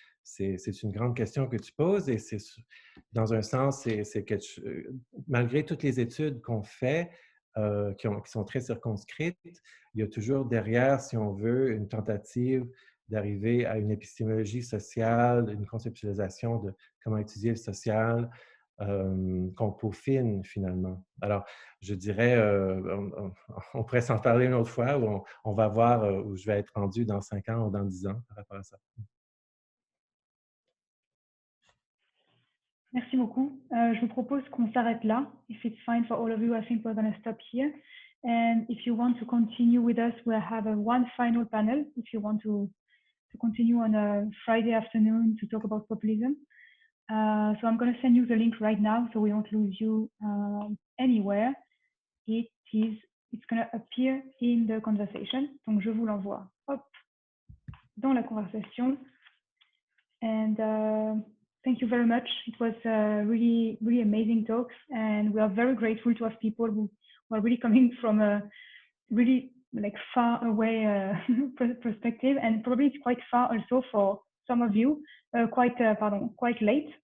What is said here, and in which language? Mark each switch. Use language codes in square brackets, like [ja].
[fr] C'est une grande question que tu poses et dans un sens, c'est que malgré toutes les études qu'on fait, qui sont très circonscrites, il y a toujours derrière, si on veut, une tentative d'arriver à une épistémologie sociale, une conceptualisation de comment étudier le social, qu'on peaufine finalement. Alors, je dirais, on pourrait s'en parler une autre fois, où on va voir où je vais être rendu dans 5 ans ou dans 10 ans par rapport à ça. Merci beaucoup. Je vous propose qu'on s'arrête là. [en] If it's fine for all of you, I think we're going to stop here. And if you want to continue with us, we'll have one final panel if you want to to continue on a Friday afternoon to talk about populism. So I'm going to send you the link right now so we won't lose you anywhere. It's going to appear in the conversation. [fr] Donc je vous l'envoie, hop, dans la conversation. [en] And thank you very much. It was really, really amazing talks, and we are very grateful to have people who are really coming from a really like far away perspective, and probably it's quite far also for some of you, quite late.